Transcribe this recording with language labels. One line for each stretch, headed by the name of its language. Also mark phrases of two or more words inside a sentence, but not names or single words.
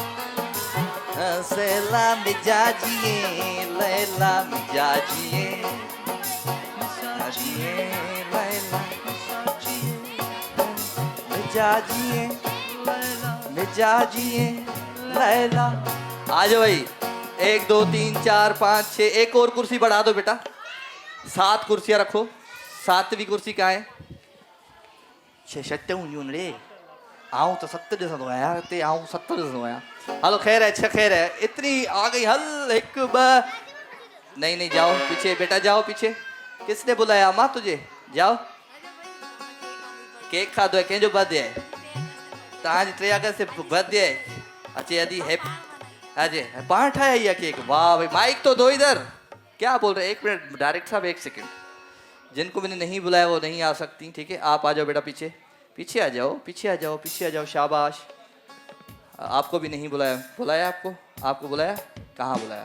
Urdu: سیلا مزاجیے، لیلا مزاجیے، مزاجیے، لیلا مزاجیے، مزاجیے، لیلا. آ جاؤ بھائی، 1 2 3 4 5 6، ایک اور کرسی بڑھا دو بیٹا، 7 کرسیاں رکھو. 7ویں کرسی کہاں ہے?
Sindhi: 6 6 यूं रे, आऊं तो 7 ॾिसंदो आहियां, हिते आऊं 7 ॾिसंदो आहियां।
Urdu: ہلو خیر ہے، 6 خیر ہے، اتنی آ گئی۔ ہل 1 2، نہیں نہیں جاؤ پیچھے بیٹا، جاؤ پیچھے. کس نے بلایا ماں تجھے? جاؤ، کیک کھا دو ہے، کنھنجو برتھ ڈے ہے?
Sindhi: तव्हांजी 3 अगस्त से बर्थडे है। अचे अदी हैप्पी, अजय पाण ठाया ये केक, वाह भाई।
Urdu: مائیک تو دو ادھر، کیا بول رہے؟ 1 منٹ ڈائریکٹر صاحب، 1 سیکنڈ. جن کو میں نے نہیں بلایا وہ نہیں آ سکتی، ٹھیک ہے? آپ آ جاؤ بیٹا پیچھے، پیچھے آ جاؤ، پیچھے آ جاؤ، پیچھے آ جاؤ، شاباش. آپ کو بھی نہیں بلایا، بلایا آپ کو? آپ کو بلایا؟ کہاں بلایا?